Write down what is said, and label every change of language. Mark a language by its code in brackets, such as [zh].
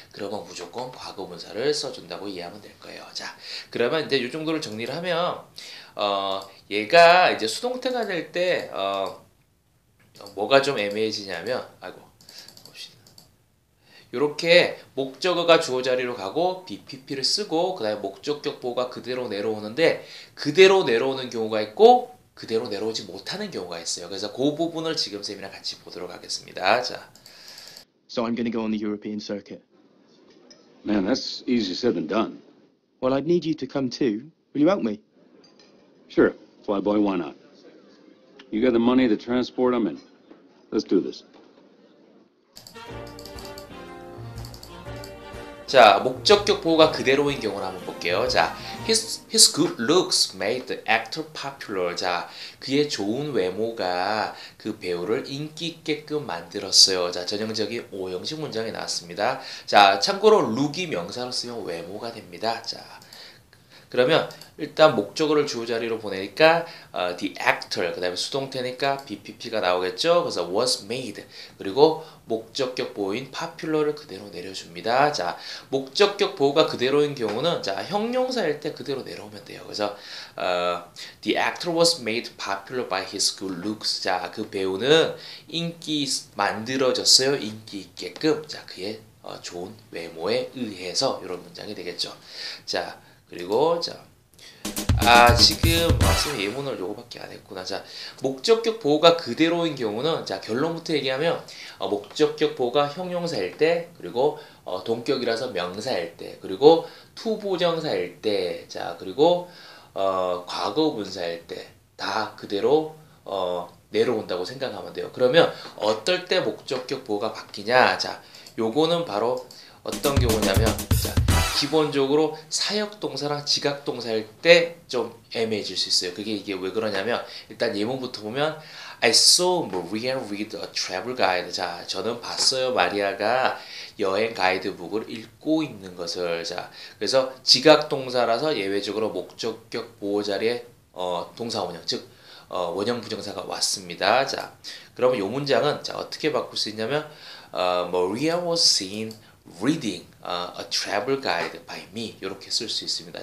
[ko] 그러면 무조건 과거분사를 써준다고 이해하면 될 거예요. 자, 그러면 이제 이 정도를 정리를 하면 얘가 이제 수동태가 될 때 뭐가 좀 애매해지냐면 이렇게 목적어가 주어 자리로 가고 BPP를 쓰고 그 다음에 목적격 보호가 그대로 내려오는데 그대로 내려오는 경우가 있고 그대로 내려오지 못하는 경우가 있어요. 그래서 그 부분을 지금 쌤이랑 같이 보도록 하겠습니다. 자, [en] So I'm going to go on the European circuit. Man, that's easier said than done. Well, I'd need you to come too. Will you help me? Sure, flyboy, why not? You got the money to transport them in. Let's do this. [ko] 자, 목적격 보호가 그대로인 경우를 한번 볼게요. [en] 자, his good looks made the actor popular. [ko] 자, 그의 좋은 외모가 그 배우를 인기 있게끔 만들었어요. 자, 전형적인 오형식 문장이 나왔습니다. 자, 참고로 look이 명사로 쓰면 외모가 됩니다. 자, 그러면 일단 목적어를 주어 자리로 보내니까 the actor, 그 다음에 수동태니까 BPP가 나오겠죠. 그래서 [en] was made, [ko] 그리고 목적격 보호인 popular를 그대로 내려줍니다. 자, 목적격 보호가 그대로인 경우는 자, 형용사일 때 그대로 내려오면 돼요. [en] 그래서 the actor was made popular by his good looks. [ko] 자, 그 배우는 만들어졌어요. 인기 있게끔. 자, 그의 좋은 외모에 의해서 이런 문장이 되겠죠. 자, 그리고 자, 지금 쌤 예문을 요거밖에 안 했구나. 자, 목적격 보호가 그대로인 경우는 자, 결론부터 얘기하면 목적격 보호가 형용사일 때, 그리고 동격이라서 명사일 때, 그리고 투부정사일 때, 자, 그리고 과거 분사일 때 다 그대로 내려온다고 생각하면 돼요. 그러면 어떨 때 목적격 보호가 바뀌냐? 자, 요거는 바로 어떤 경우냐면 자, 기본적으로 사역동사랑 지각동사일 때 좀 애매해질 수 있어요. 이게 왜 그러냐면 일단 예문부터 보면 [en] I saw Maria read a travel guide. [ko] 자, 저는 봤어요. 마리아가 여행 가이드북을 읽고 있는 것을. 자, 그래서 지각 동사라서 예외적으로 목적격 보호 자리에 동사 원형, 즉 원형 부정사가 왔습니다. 자, 그러면 이 문장은 자 어떻게 바꿀 수 있냐면 [en] Maria was seen reading a travel guide by me [ko] 이렇게 쓸 수 있습니다.